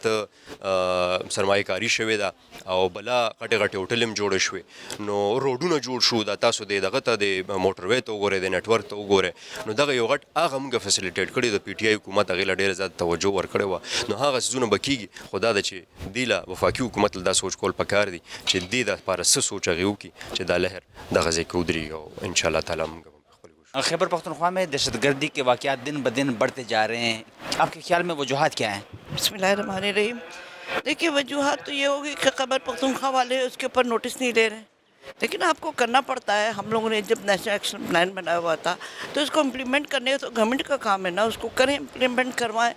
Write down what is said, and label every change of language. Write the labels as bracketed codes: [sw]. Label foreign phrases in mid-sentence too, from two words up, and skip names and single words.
[ps] زیات سرمایه کاري شوې ده او بلا غټې غټې هوټل هم جوړې شوې نو روډونه جوړ شو دا تاسو د دغه ته د موټروی ته وګورئ د نیټورک ته وګورئ نو دغه یو غټ هغه موږ فیسیلیټیټ کړي د پی ټي آی حکومت هغې له ډېره زیات توجه ورکړې وه نو هغه څیزونه به کېږي خو دا ده چې دې له وفاقي حکومت له دا سوچ کول پکار دي چې دې دپاره څه سوچ هغې وکړي چې دا لهر دغه ځای کې ودرېږي او انشاءالله تعالی موږ [ur] خیبر پختونخوا میں دہشتگردی کے واقعات دن بدن بڑھتے جا رہے ہیں آپ کے خیال میں وجوہات کیا ہیں؟ [ar] بسم اللہ الرحمن الرحیم. [ur] دیکھیے وجوہات تو یہ ہوگی کہ خیبر پختونخوا والے اس کے اوپر نوٹس نہیں لے رہے ہیں لیکن آپ کو کرنا پڑتا ہے. ہم لوگوں نے جب نیشنل ایکشن پلان بنایا ہوا تھا تو اس کو امپلیمنٹ کرنے تو گورنمنٹ کا کام ہے نا اس کو کریں امپلیمنٹ کروائیں.